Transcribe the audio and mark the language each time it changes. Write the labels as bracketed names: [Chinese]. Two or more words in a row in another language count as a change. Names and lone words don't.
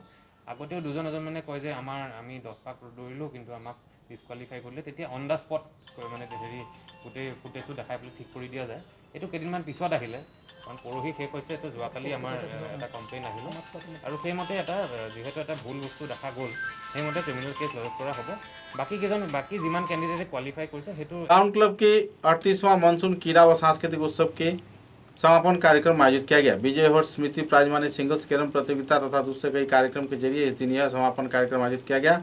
[Assamese] আগতেও দুজন এজন মানে কয় যে আমি 10 পাক দৌৰিলোঁ কিন্তু আমাক ডিছকুৱালিফাই কৰিলে, তেতিয়া [English] on the spot [Assamese] মানে হেৰি গোটেই ফুটেজটো দেখাই পেলাই ঠিক কৰি দিয়া যায়। এইটো কেইদিনমান পিছত আহিলে, কাৰণ পৰহি শেষ হৈছে। এইটো যোৱাকালি আমাৰ এটা কমপ্লেইন আহিলে আৰু সেইমতে এটা যিহেতু এটা ভুল বস্তু দেখা গ'ল, সেইমতে [English] criminal case [Assamese] লজ কৰা হ'ব। বাকি যিমান কেণ্ডিডেটে কোৱালিফাই কৰিছে সেইটো [Hindi] टाउन क्लब के 38वां मानसून क्रीड़ा व सांस्कृतिक उत्सव के समापन कार्यक्रम आयोजित किया गया। विजय हॉर्स स्मृति [English] prize money singles carrom [Hindi] प्रतियोगिता तथा दूसरे कई कार्यक्रम के जरिए इस दिन यह समापन कार्यक्रम आयोजित किया गया।